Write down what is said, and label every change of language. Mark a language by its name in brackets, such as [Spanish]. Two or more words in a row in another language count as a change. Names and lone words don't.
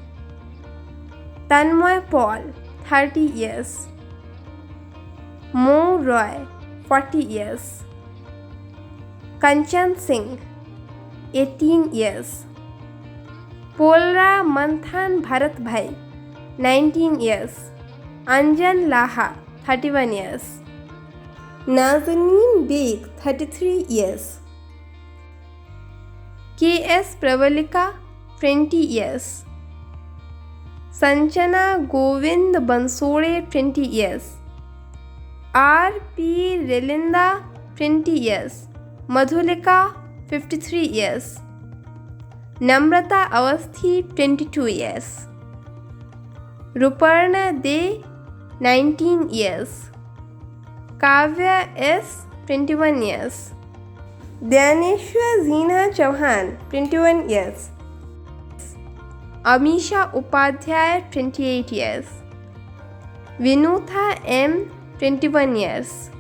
[English] तन्मय पॉल 30 years, मो रॉय 40 years, कंचन सिंह 18 years, पोलरा मंथन भरत भाई 19 years, अंजन लाहा 31 years, नाज़नीन बेग 33 years, KS प्रवलिका 20 years, संचना गोविंद बंसोड़े 20 years, RP रेलिंदा 20 years, मधुलिका 53 years, नम्रता अवस्थी 22 years, रुपर्णा दे 19 years, काव्या S 21 years, ध्यानेश्वर जीना चौहान 21 years, अमीशा उपाध्याय 28 years, विनूथा M 21 years,